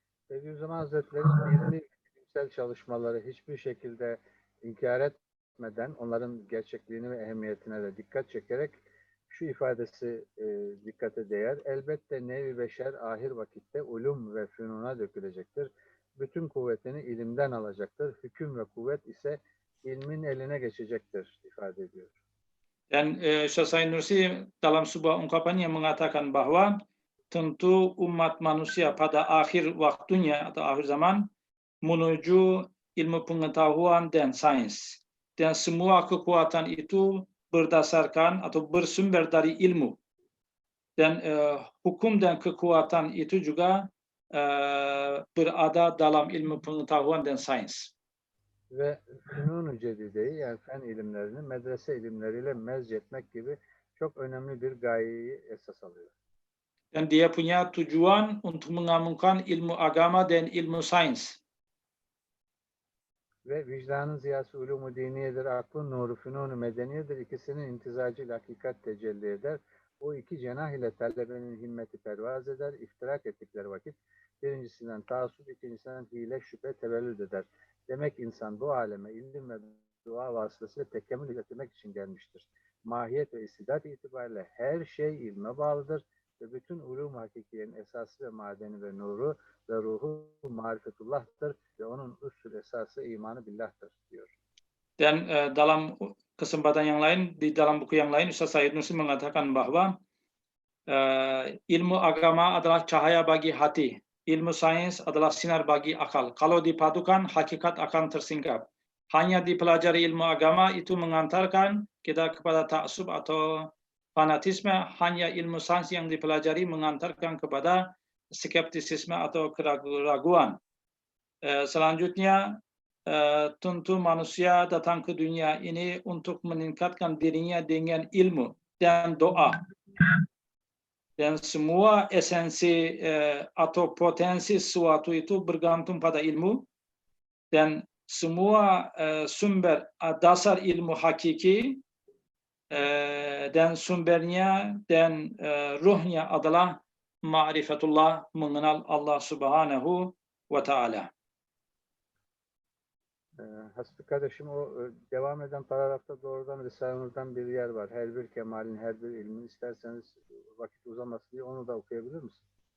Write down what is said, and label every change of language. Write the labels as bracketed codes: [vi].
[tr] Bediüzzaman Hazretleri'nin bilimsel çalışmaları hiçbir şekilde inkar etmeden onların gerçekliğini ve ehemmiyetine de dikkat çekerek şu ifadesi dikkate değer. Elbette nevi beşer ahir vakitte ulum ve fünuna dökülecektir. Bütün kuvvetini ilimden alacaktır. Hüküm ve kuvvet ise ilmin eline geçecektir ifade ediyor. [id] Dan Syekh Nursi dalam sebuah ungkapannya mengatakan bahwa tentu umat manusia pada akhir waktunya atau akhir zaman menuju ilmu pengetahuan dan sains. Dan semua kekuatan itu berdasarkan atau bersumber dari ilmu. Dan hukum dan kekuatan itu juga berada dalam ilmu pengetahuan dan sains. [tr] Ve fünun-u cedideyi yani fen ilimlerini medrese ilimleriyle mezcetmek gibi çok önemli bir gayeyi esas alıyor. [id] Dan dia punya tujuan untuk menggabungkan ilmu agama dan ilmu sains. [tr] Ve vicdanın ziyası ulûm-u diniyedir, aklın nuru fünun-u medeniyedir. İkisinin imtizacıyla hakikat tecelli eder. O iki cenah ile talebenin himmeti pervaz eder. İftirak ettikleri vakit birincisinden taassup, ikincisinden hile, şüphe tevellüd eder. Demek insan bu aleme ilim ve dua vasıtasıyla tekemmül getirmek için gelmiştir. Mahiyet ve istidat itibariyle her şey ilme bağlıdır ve bütün ulûm-u hakikiyenin esası ve madeni ve nuru ve ruhu marifetullah'tır ve onun usul esası imanı billah'tır diyor. [id] Dan dalam kesempatan yang lain, di dalam buku yang lain, Ustaz Said Nursi mengatakan bahwa ilmu agama adalah cahaya bagi hati, ilmu sains adalah sinar bagi akal. Kalau dipadukan, hakikat akan tersingkap. Hanya dipelajari ilmu agama itu mengantarkan kita kepada ta'assub atau fanatisme, hanya ilmu sains yang dipelajari mengantarkan kepada skeptisisme atau keraguan. Selanjutnya, tentu manusia datang ke dunia ini untuk meningkatkan dirinya dengan ilmu dan doa. Dan semua esensi atau potensi sesuatu itu bergantung pada ilmu. Dan semua sumber dasar ilmu hakiki dan sumbernya dan ruhnya adalah ma'rifatullah, mengenal Allah Subhanahu wa Ta'ala. [tr] Hasbi kardeşim o devam eden paragrafta doğrudan Risale-i bir yer var. Her bir kemalin, her bir ilmin, isterseniz vakit uzamasın diye onu da okuyabilir misin?